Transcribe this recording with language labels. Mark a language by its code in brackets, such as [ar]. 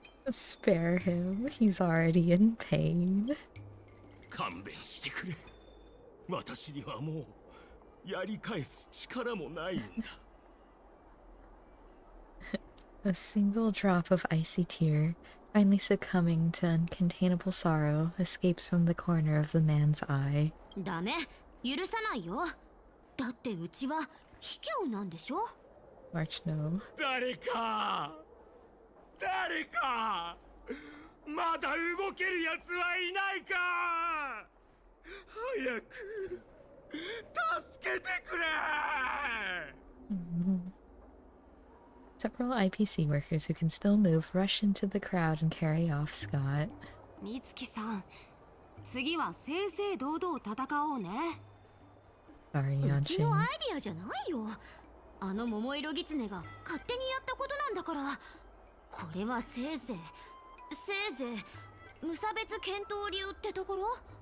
[en] Spare him. He's already in pain. [ja] 勘弁してくれ。私にはもうやり返す力もないんだ。 [en] A single drop of icy tear, finally succumbing to uncontainable sorrow, escapes from the corner of the man's eye. [ja] ダメ、許さないよ。だってうちは卑怯なんでしょ。 [en] March, no. [ja] 誰かまだ動けるやつはいないか。早く助けてくれ。 [en] Several IPC workers who can still move rush into the crowd and carry off Scott. [ja] 美月さん、次は正々堂々戦おうね。 [en] Sorry, [ja] うちのア [en] Yanshin. [ja] イディアじゃないよ。あの桃色狐が勝手にやったことなんだから。これはせいぜい無差別検討流ってところ。